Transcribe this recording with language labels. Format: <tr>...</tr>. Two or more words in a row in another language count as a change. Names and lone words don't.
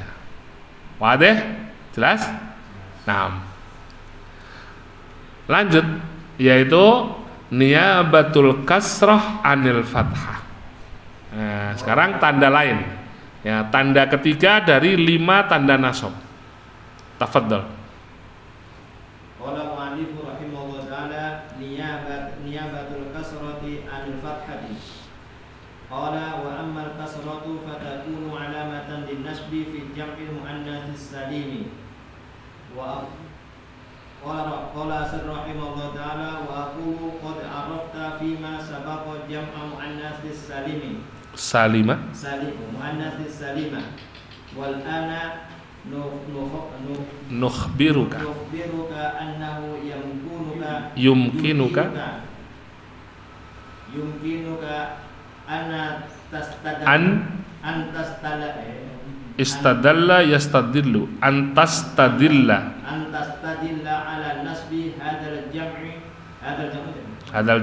<id>Wadih? Jelas? Nah, lanjut, yaitu</id> <ar>نيابة الكسرة عن الفتحة.</ar> <id>Nah, sekarang tanda lain, ya, tanda ketiga dari 5 tanda nasab.</id> <ar>تفضل. قال المؤلف رحمه الله تعالى نيابة الكسرة عن الفتحة. قال وأما الكسرة فتكون علامة للنصب في جمع المؤنث السالم. وقال رحمه الله تعالى وأقول قد عرفت فيما سبق جمع المؤنث السالم. سالم المؤنث السالمة. والآن نخبرك أنه يمكنك استدل يستدل أن تستدل على نصب هذا</ar>